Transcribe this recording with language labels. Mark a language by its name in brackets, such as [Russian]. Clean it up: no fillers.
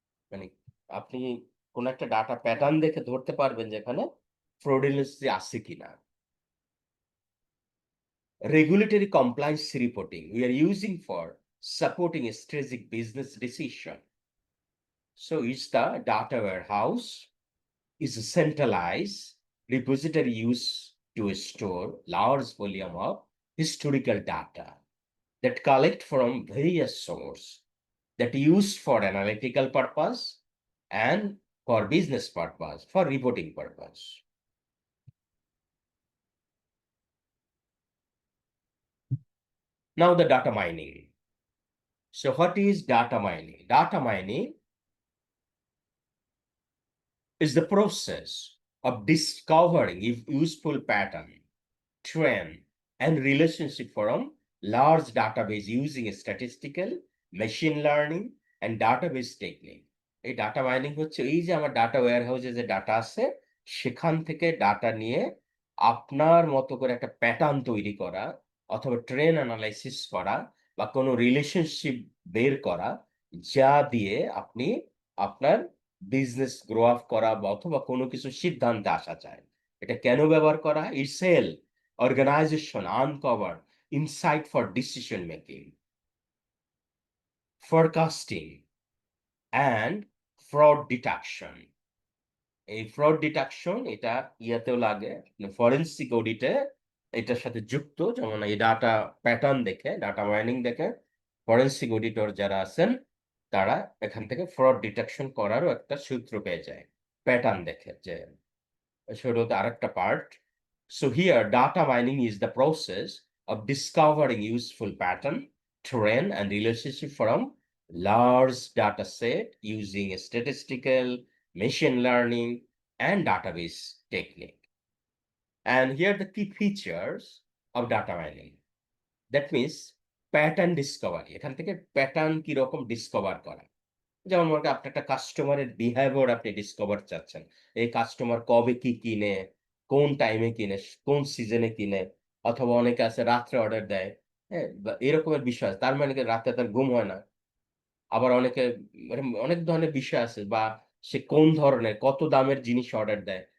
[Bangla] মানে আপনি কোন একটা ডাটা প্যাটার্ন দেখে ধরতে পারবেন যে এখানে ফ্রডুলেন্সি আছে কিনা। [English] Regulatory compliance reporting we are using for supporting a strategic business decision. So it's the data warehouse is a centralized repository used to store large volume of historical data that collect from various sources that used for analytical purpose and for business purpose, for reporting purpose. Now the data mining. So what is data mining? Data mining is the process of discovering useful pattern, trend, and relationship from large database using statistical, machine learning, and database technique. [Bangla] এই data mining হচ্ছে এই যে আমার data ওয়্যারহাউসে যে data আছে সেখান থেকে data নিয়ে আপনার মতো করে একটা প্যাটার্ন তৈরি করা অথবা ট্রেন অ্যানালাইসিস করা বা কোনো রিলেশনশিপ বের করা যা দিয়ে আপনি আপনার বিজনেস গ্রো আপ করা বা অথবা কোনো কিছু সিদ্ধান্তে আসা যায়। এটা কেন ব্যবহার করা? [English] It's help organization uncover insight for decision making, forecasting, and fraud detection. [Bangla] এই fraud detection এটা ইয়াতেও লাগে ফরেনসিক অডিটে এটার সাথে যুক্ত, যেমন এই ডাটা প্যাটার্ন দেখে ডাটা মাইনিং দেখে ফরেনসিক অডিটর যারা আছেন তারা এখান থেকে ফ্রড ডিটেকশন করারও একটা সূত্র পেয়ে যায় প্যাটার্ন দেখে। যে সেটা হচ্ছে আরেকটা part. [English] So here, data mining is the process of discovering useful pattern, trend, and relationship from large data set using statistical, machine learning, and database technique. And here are the key features of data mining. That means pattern discovery. [Bangla] এখান থেকে pattern কিরকম discover করা। যেমন মনে করেন আপনি একটা কাস্টমারের বিহেভিয়ার আপনি ডিসকভার চাচ্ছেন। এই কাস্টমার কবে কি কিনে, কোন টাইমে কিনে, কোন সিজনে কিনে, অথবা অনেকে আছে রাত্রে অর্ডার দেয়। হ্যাঁ? বা এরকমের বিষয় আছে। তার মানে কি রাতে তার ঘুম হয় না। আবার অনেকে মানে অনেক ধরনের বিষয় আছে, বা সে কোন ধরনের কত দামের জিনিস অর্ডার দেয়।